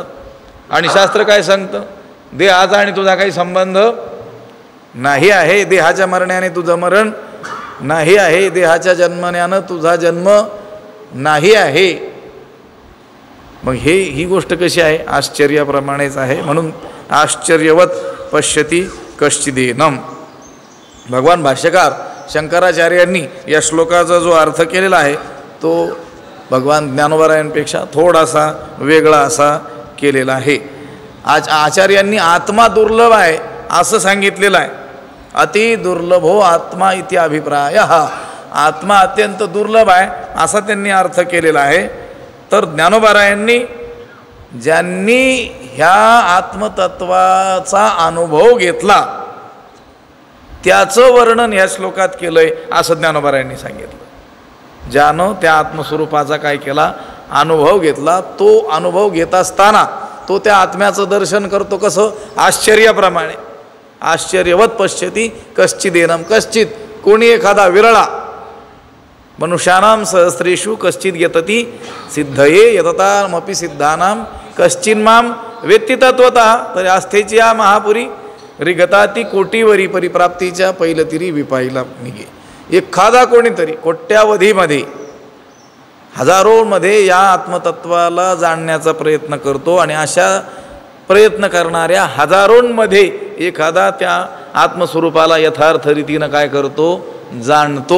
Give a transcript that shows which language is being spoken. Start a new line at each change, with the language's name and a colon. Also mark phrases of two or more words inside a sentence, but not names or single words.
Marathi: आणि शास्त्र काय सांगतं, देहाचा आणि तुझा काही संबंध नाही आहे. देहाच्या मरण्याने तुझं मरण नाही आहे, देहाच्या जन्मण्यानं तुझा जन्म नाही आहे. मग ही गोष्ट कशी आहे, आश्चर्याप्रमाणेच आहे.
Sanskrit: म्हणून आश्चर्यवत पश्यती कश्चिदेनम.
Marathi: भगवान भाष्यकार शंकराचार्यांनी या श्लोकाचा जो अर्थ केलेला आहे तो भगवान ज्ञानोबरायांपेक्षा थोडासा वेगळा असा केलेला आहे. आचार्यांनी आत्मा दुर्लभ आहे असं सांगितलेलं आहे.
Sanskrit: अति दुर्लभो आत्मा इति अभिप्राय.
Marathi: आत्मा अत्यंत दुर्लभ आहे असा त्यांनी अर्थ केलेला आहे. तर ज्ञानोबरायांनी ज्यांनी ह्या आत्मतत्वाचा अनुभव घेतला त्याचं वर्णन ह्या श्लोकात केलंय असं ज्ञानोबरायांनी सांगितलं. ज्यानं त्या आत्मस्वरूपाचा काय केला, अनुभव घेतला. तो अनुभव घेत असताना तो त्या आत्म्याचं दर्शन करतो कसं, आश्चर्याप्रमाणे.
Sanskrit: आश्चर्यवत पश्यती कश्चिदेनम. कश्चित
Marathi: कोणी एखादा विरळा,
Sanskrit: मनुष्यानां सहस्रेषु कश्चित यतती सिद्धये यततामपि सिद्धानां कश्चिन्मां वेत्ति तत्वतः.
Marathi: तर आस्थेची या महापुरी रिगताती कोटीवरी परिप्राप्तीच्या पैलतिरी विपाईला निघे. एखादा कोणीतरी कोट्यावधीमध्ये हजारोमध्ये या आत्मतत्वाला जाणण्याचा प्रयत्न करतो आणि अशा प्रयत्न करणाऱ्या हजारोंमध्ये एखादा त्या आत्मस्वरूपाला यथार्थ रीतीनं काय करतो, जाणतो.